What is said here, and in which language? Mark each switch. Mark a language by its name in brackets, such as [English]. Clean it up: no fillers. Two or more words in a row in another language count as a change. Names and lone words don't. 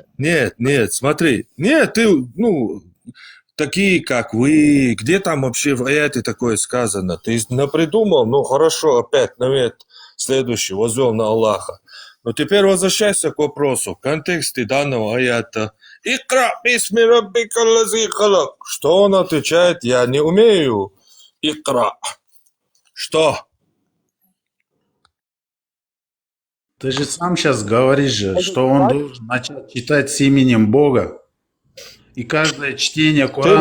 [Russian] Нет, смотри. Нет, ты, такие, как вы, где там вообще в аяте такое сказано? Ты напридумал? Ну, хорошо, опять навет следующий, возвел на Аллаха. Но теперь возвращайся к вопросу. В контексте данного аята. [Arabic] اقرأ باسم ربك الذي خلق. [Russian] Что он отвечает? Я не умею. Икра. Что? Ты же сам сейчас говоришь же, что он должен начать читать с именем Бога. И каждое чтение Ты Корана